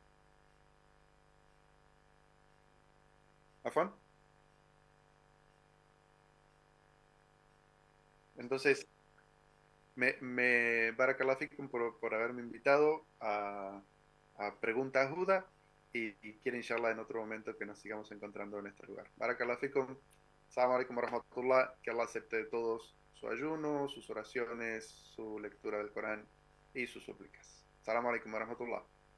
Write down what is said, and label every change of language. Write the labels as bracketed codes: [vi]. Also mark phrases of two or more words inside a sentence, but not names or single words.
[es] ¿Afán? Entonces, [ar] بارك الله فيكم [es] por haberme invitado a Preguntas Juda y quiero inshallah en otro momento que nos sigamos encontrando en este lugar. [ar] بارك الله فيكم. السلام عليكم ورحمة الله. [es] Que Allah acepte de todos su ayuno, sus oraciones, su lectura del Corán y sus súplicas. [ar] السلام عليكم ورحمة الله.